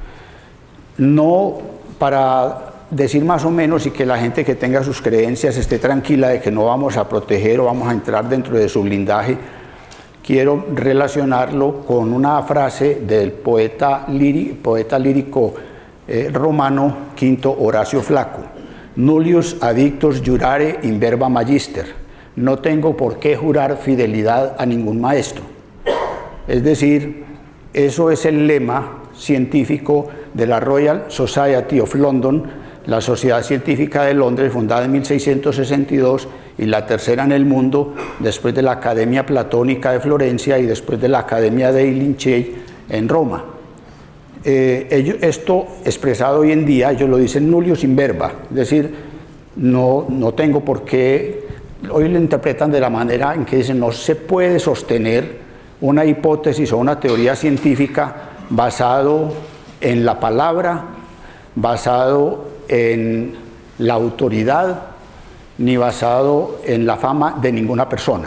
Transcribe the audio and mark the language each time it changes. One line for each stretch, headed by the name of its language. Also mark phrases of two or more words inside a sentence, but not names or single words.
Spanish: No para decir más o menos y que la gente que tenga sus creencias esté tranquila de que no vamos a proteger o vamos a entrar dentro de su blindaje, quiero relacionarlo con una frase del poeta lírico romano Quinto Horacio Flaco:
Latin: nullius addictus jurare in verba magister.
Spanish: No tengo por qué jurar fidelidad a ningún maestro. Es decir, eso es el lema científico de la Royal Society of London, la Sociedad Científica de Londres, fundada en 1662 y la tercera en el mundo después de la Academia Platónica de Florencia y después de la Academia dei Lincei en Roma. Esto expresado hoy en día, ellos lo dicen
Latin: nullius in verba,
Spanish: es decir, no tengo por qué. Hoy lo interpretan de la manera en que dicen no se puede sostener una hipótesis o una teoría científica basado en la palabra, basado en la autoridad, ni basado en la fama de ninguna persona.